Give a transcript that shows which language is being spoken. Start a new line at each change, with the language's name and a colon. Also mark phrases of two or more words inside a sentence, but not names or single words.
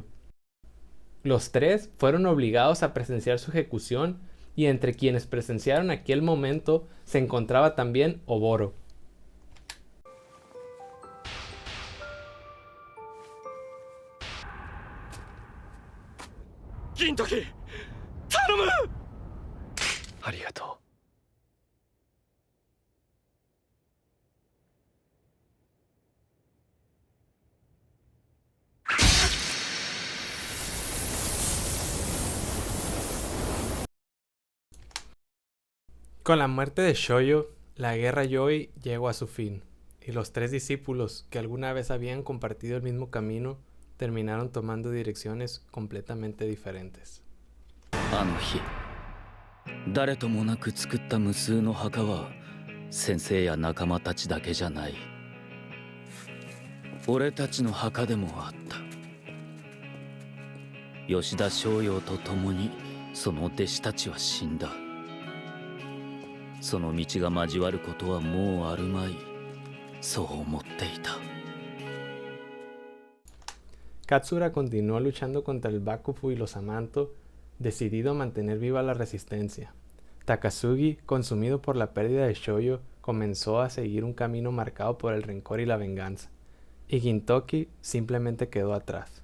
Spanish: Los tres fueron obligados a presenciar su ejecución, y entre quienes presenciaron aquel momento se encontraba también Oboro.
Japanese: Gintoki, ¡tanomu! ありがとう。
Spanish: Con la muerte de Shoyo, la guerra Yoi llegó a su fin, y los tres discípulos que alguna vez habían compartido el mismo camino terminaron tomando direcciones completamente diferentes.
Japanese: あの日誰ともなく作った無数の墓は先生や仲間たちだけじゃない。俺たちの墓でもあった。吉田松陽と共にその弟子たちは死んだ。その道が交わることはもうあるまい。そう思っていた。
Spanish: Katsura continuó luchando contra el Bakufu y los Samanto, decidido a mantener viva la resistencia. Takasugi, consumido por la pérdida de Shoyo, comenzó a seguir un camino marcado por el rencor y la venganza, y Gintoki simplemente quedó atrás.